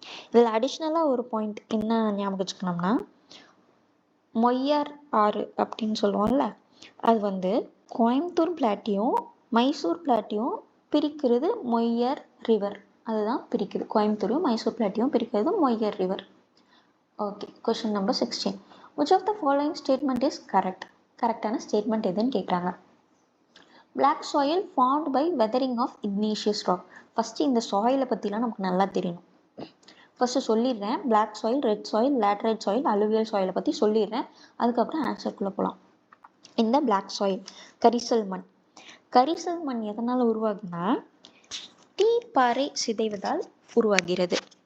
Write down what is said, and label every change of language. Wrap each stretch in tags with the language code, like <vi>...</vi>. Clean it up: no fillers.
<ta>இதில் அடிஷ்னலாக ஒரு பாயிண்ட் என்ன ஞாபகம் வச்சுக்கணும்னா, மொய்யார் ஆறு அப்படின்னு சொல்லுவோம்ல, அது கோயம்புத்தூர் பிளாட்டியும் மைசூர் பிளாட்டியும் பிரிக்கிறது மொய்யார் ரிவர் அதுதான் பிரிக்குது. கோயம்புத்தூரையும் மைசூர் பிளாட்டையும் பிரிக்கிறது மொய்யர் river. Okay, question number 16.</ta> <en>Which of the following statement is correct?</en> <ta>கரெக்டான ஸ்டேட்மெண்ட் எதுன்னு கேட்குறாங்க.</ta> <en>Black soil formed by weathering of igneous rock.</en> <ta>First இந்த சாயிலை பற்றிலாம் நமக்கு நல்லா தெரியணும். ஃபஸ்ட்டு சொல்லிடுறேன். Black soil, red soil, laterite soil, alluvial சாயிலை பற்றி சொல்லிடுறேன். அதுக்கப்புறம் ஆன்சருக்குள்ளே போகலாம். இந்த பிளாக் சாயில் கரிசல் மண். கரிசல் மண் எதனால் உருவாகுனா தீப்பாறை சிதைவதால் உருவாகிறது.</ta>